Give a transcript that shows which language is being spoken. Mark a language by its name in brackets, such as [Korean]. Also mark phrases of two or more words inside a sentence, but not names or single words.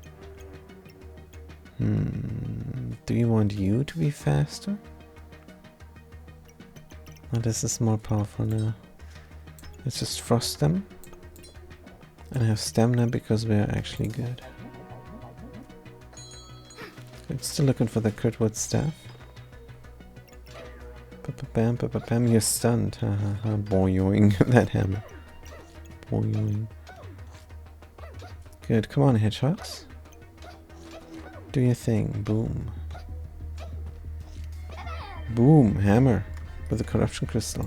[English] Do you want you to be faster? Oh, this is more powerful now. Let's just frost them. And have stamina because we are actually good. I'm still looking for the Kurtwood staff. Bam, bam, you're stunned. Ha ha ha, boing, that hammer. Boing. Good, come on, hedgehogs. Do your thing, boom. Boom, hammer. With a corruption crystal.